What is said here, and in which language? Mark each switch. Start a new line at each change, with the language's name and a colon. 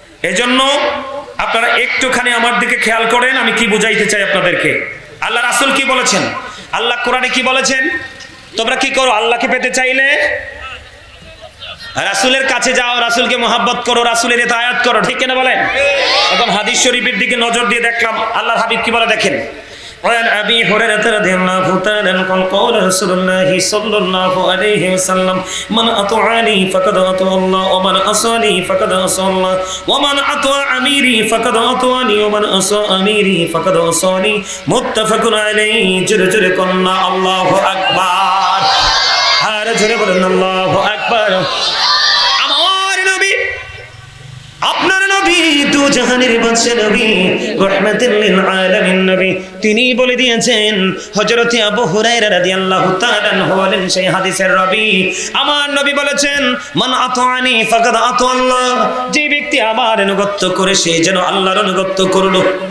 Bangla: এজন্য আপনারা একটুখানি আমার দিকে খেয়াল করেন আমি কি বুঝাইতে চাই আপনাদেরকে। আল্লাহ রাসূল কি বলেছেন? আল্লাহ কোরআনে কি বলেছেন? তোমরা কি করো? আল্লাহকে পেতে চাইলে রাসূলের কাছে যাও, রাসূলকে মহব্বত করো, রাসূলের ইতাআত করো, ঠিক কিনা বলেন? এখন হাদিস শরীফের দিকে নজর দিয়ে দেখলাম আল্লাহর হাবিব কি বলে দেখেন।
Arabic: وعن أبي هريرة رضي الله تعالى عنه قال رسول الله صلى الله عليه وسلم من أطاعني فقد أطاع الله ومن عصاني فقد عصى الله ومن أطاع أميري فقد أطاعني ومن عصى أميري فقد عصاني متفق عليه جرجر قلنا الله أكبر
Bangla: আর জোরে বলেন আল্লাহু আকবার। আমার নবী, আপনার নবী, দু জাহানের বাদশা নবী, রাহমাতুল লিল আলামিন নবী, তিনি বলে দিয়েছেন। হযরত আবু হুরায়রা রাদিয়াল্লাহু তাআলা আনহু বলেন সেই হাদিসের রাবী, আমার নবী বলেছেন
Arabic: মান আতাআনি ফাকাদ আতা আল্লাহ,
Bangla: যে ব্যক্তি আমার অনুগত করে সে যেন আল্লাহর অনুগত করলো।